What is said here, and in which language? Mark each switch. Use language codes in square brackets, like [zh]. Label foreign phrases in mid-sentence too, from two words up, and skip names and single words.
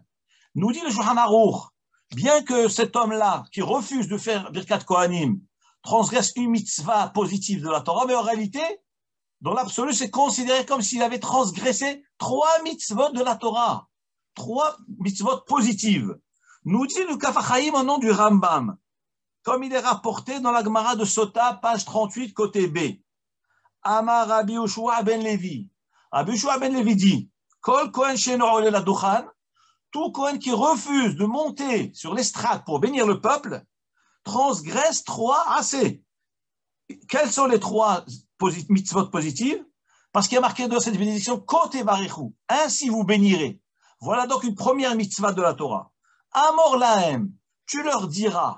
[fr] Nous dit le Shulchan Aruch, bien que cet homme-là, qui refuse de faire [he] ברכת כהנים, [fr] transgresse une mitzvah positive de la Torah, mais en réalité, dans l'absolu, c'est considéré comme s'il avait transgressé 3 mitzvot de la Torah. 3 mitzvot positives. Nous dit le Kaf HaChaim au nom du Rambam, comme il est rapporté dans la Gemara de Sota, page 38, côté B. [he] אמר רבי יהושע בן לוי. Rabbi Yoshua ben Levi dit, כל כהן שאינו עולה לדוכן, [fr] tout Kohen qui refuse de monter sur l'estrade pour bénir le peuple, transgresse 3 assez. Quelles sont les 3 mitzvot positives? Parce qu'il y a marqué dans cette bénédiction, [he] כה תברכו, [fr] ainsi vous bénirez. Voilà donc une première mitzvah de la Torah. [he] אמור להם, [fr] tu leur diras.